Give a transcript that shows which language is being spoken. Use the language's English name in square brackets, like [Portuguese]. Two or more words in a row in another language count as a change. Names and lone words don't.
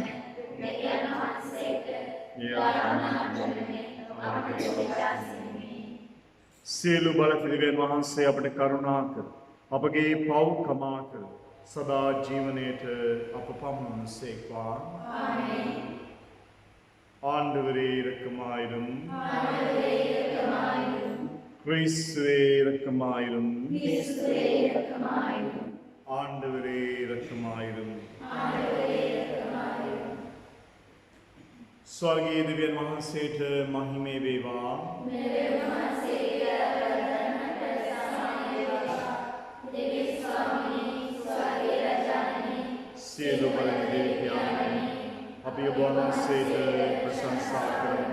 [Sinhala] සියලු බලපිළිවෙන් වහන්සේ අපට කරුණා කර අපගේ පව් කමා කර සදා ජීවනයේට අප පමුණුසේක්වා. ආමේන්. [Tamil] ஆண்டவரே இரக்கமாயிரும். கிறிஸ்துவே இரக்கமாயிரும். ஆண்டவரே இரக்கமாயிரும். [Sinhala] ස්වර්ගීය දෙවියන් වහන්සේට මහිමේ වේවා. සියලු බලන දෙවි පියාණනි, අපි ඔබ වහන්සේට ප්‍රශංසා කරමු.